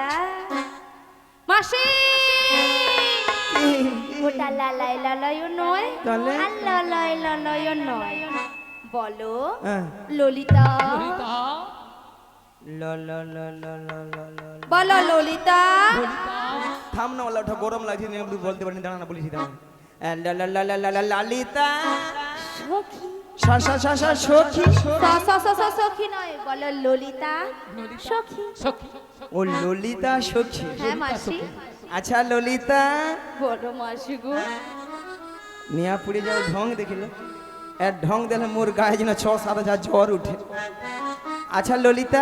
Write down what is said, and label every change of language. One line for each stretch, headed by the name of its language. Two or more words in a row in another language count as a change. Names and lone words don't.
Bangla: মাসি ওটা লালাই লালয়ও নয় তাহলে? আর ললয় ললয়ও নয়, বলো হ্যাঁ। ললিতা। ললিতা, ল ল ল ল ল ল ল। বলো ললিতা। থাম না ওলা, ওটা গরম লাগছে, আমি বলতে পারিনি, দাঁড়া না বলেছি দাঁড়া। ল ল ল ল ল ল লালিতা সখী সা সা সা সা সখী। সখী নয়, বলো ললিতা সখী। সখী, ও ললিতা সখী। হ্যাঁ মাসি, আচ্ছা ললিতা বলো মাসি গো। নিয়া পুড়ে যাও ঢং দেখিল, এর ঢং দিলে মোর গায়ে যেন 6-7 জ্বর উঠে। আচ্ছা ললিতা,